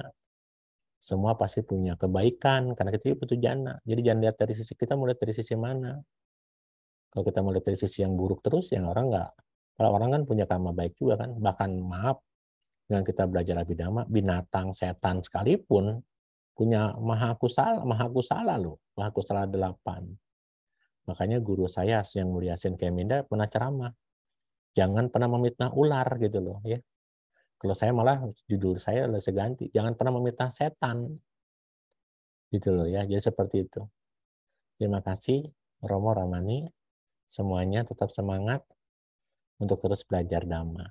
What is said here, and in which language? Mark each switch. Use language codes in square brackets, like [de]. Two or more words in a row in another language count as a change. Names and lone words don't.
[id] Semua pasti punya kebaikan karena kita butuh jana. Jadi jangan lihat dari sisi kita, mulai dari sisi mana. Kalau kita mulai dari sisi yang buruk terus, yang orang nggak. Kalau orang kan punya karma baik juga kan. Bahkan maaf, dengan kita belajar abhidhamma, binatang, setan sekalipun punya [pi] maha kusala [id] loh. [pi] Maha kusala [id] 8. Makanya guru saya yang mulia Sen Keminda pernah ceramah. Jangan pernah memitnah ular gitu loh ya. Kalau saya malah judul saya ganti, jangan pernah memitnah setan. Gitu loh ya. Jadi seperti itu. Terima kasih Romo Ramani. Semuanya tetap semangat untuk terus belajar Dhamma.